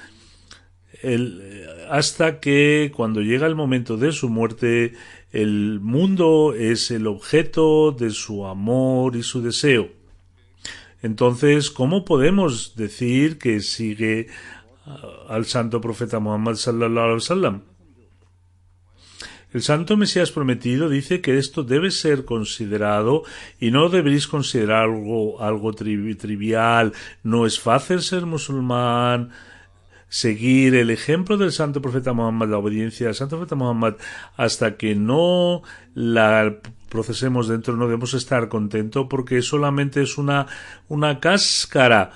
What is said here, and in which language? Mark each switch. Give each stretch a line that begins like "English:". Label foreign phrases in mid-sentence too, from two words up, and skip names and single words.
Spanish: Hasta que cuando llega el momento de su muerte, el mundo es el objeto de su amor y su deseo. Entonces, ¿cómo podemos decir que sigue al santo profeta Muhammad
Arabic: صلى الله عليه وسلم?
Spanish: El santo Mesías prometido dice que esto debe ser considerado y no deberéis considerar algo trivial. No es fácil ser musulmán. Seguir el ejemplo del santo profeta Muhammad, la obediencia al santo profeta Muhammad, hasta que no la procesemos dentro, no debemos estar contentos porque solamente es una cáscara.